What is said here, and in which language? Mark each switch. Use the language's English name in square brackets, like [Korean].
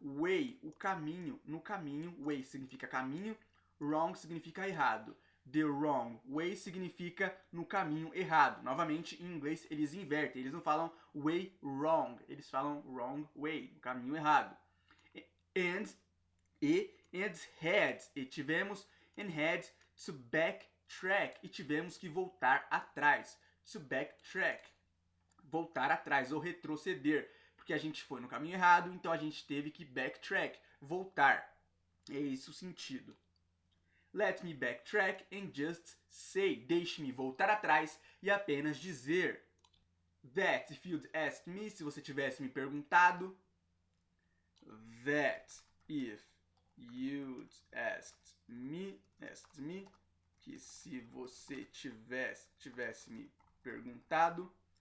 [Portuguese] Way, o caminho. No caminho, way significa caminho. Wrong significa errado. [English] The wrong way [Portuguese] significa no caminho errado. Novamente, em inglês eles invertem, eles não falam [English] way wrong, [Portuguese] eles falam [English] wrong way, [Portuguese] no caminho errado. And had, e tivemos [English] and had to backtrack, [Portuguese] e tivemos que voltar atrás. To backtrack, voltar atrás ou retroceder, porque a gente foi no caminho errado, então a gente teve que backtrack, voltar. É esse o sentido. [English] Let me backtrack and just say. [Portuguese] Deixe-me voltar atrás e apenas dizer. [English] That if you'd asked me, [Portuguese] se você tivesse me perguntado. [English] That if you'd asked me, [Portuguese] que se você tivesse me perguntado.